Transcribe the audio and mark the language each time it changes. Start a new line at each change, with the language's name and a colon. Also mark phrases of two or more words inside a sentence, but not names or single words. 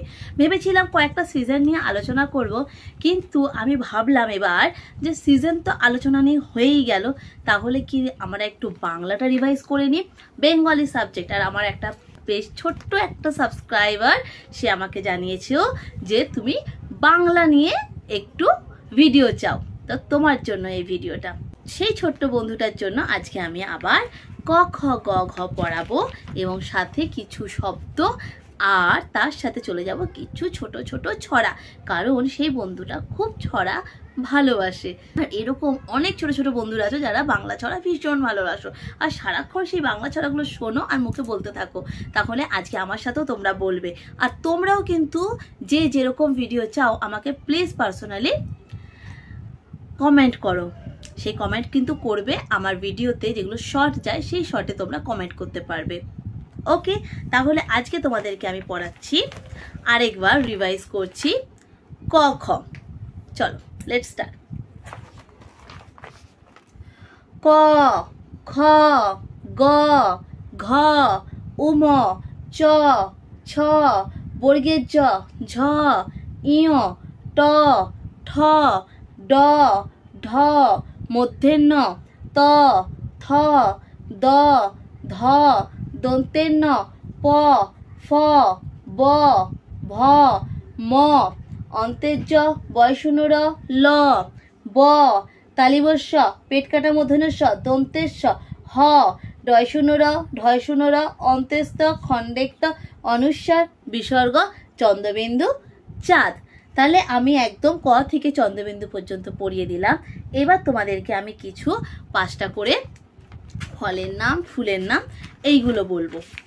Bangla: ভেবেছিলাম কয়েকটা সিজন নিয়ে আলোচনা করব, কিন্তু আমি ভাবলাম এবার যে সিজন তো আলোচনা নিয়ে হয়েই গেল, তাহলে কি আমরা একটু বাংলাটা রিভাইজ করে নিই,
English: Bengali subject.
Bangla: আর আমার একটা বেশ ছোট্ট একটা সাবস্ক্রাইবার, সে আমাকে জানিয়েছেও যে তুমি বাংলা নিয়ে একটু ভিডিও চাও, তো তোমার জন্য এই ভিডিওটা। সেই ছোট্ট বন্ধুটার জন্য আজকে আমি আবার ক খ গ ঘ পড়াবো এবং সাথে কিছু শব্দ, আর তার সাথে চলে যাব কিছু ছোট ছোট ছড়া, কারণ সেই বন্ধুটা খুব ছড়া ভালোবাসে। আর এরকম অনেক ছোট ছোট বন্ধুরা আছে যারা বাংলা ছড়া ভীষণ ভালোবাসো, আর সারাক্ষণ সেই বাংলা ছড়াগুলো শোনো আর মুখে বলতে থাকো। তাহলে আজকে আমার সাথেও তোমরা বলবে, আর তোমরাও কিন্তু যে যেরকম ভিডিও চাও আমাকে
English: please personally comment
Bangla: করো। সেই কমেন্ট কিন্তু করবে আমার ভিডিওতে, যেগুলো শর্ট যায় সেই শর্টে তোমরা কমেন্ট করতে পারবে। ওকে, তাহলে আজকে তোমাদেরকে আমি পড়াচ্ছি, আরেকবার রিভাইজ করছি ক খ। চলো
English: let's start.
Bangla: ক, খ, গ, ঘ, উম, চ, ছ, বর্গের জ, ঝ, ইয়, ট, ঠ, ড, ঢ, মধ্যের ন, ত, থ, দ, ধ, দন্তের ন, প, ফ, ব, ভ, ম, অন্তের জ, বয়শূন্য র, ল, ব, তালিবস্য, পেট কাটা মূর্ধন্য ষ, দন্তের স, হ, ডয়শূন্য র, ঢয়শূন্য র, অন্তেস্ত, খণ্ডেক্ত, অনুস্বার, বিসর্গ, চন্দ্রবিন্দু, চাঁদ। তাহলে আমি একদম ক থেকে চন্দ্রবিন্দু পর্যন্ত পড়িয়ে দিলাম। এবার তোমাদেরকে আমি কিছু 5টা করে ফলের নাম, ফুলের নাম এইগুলো বলবো।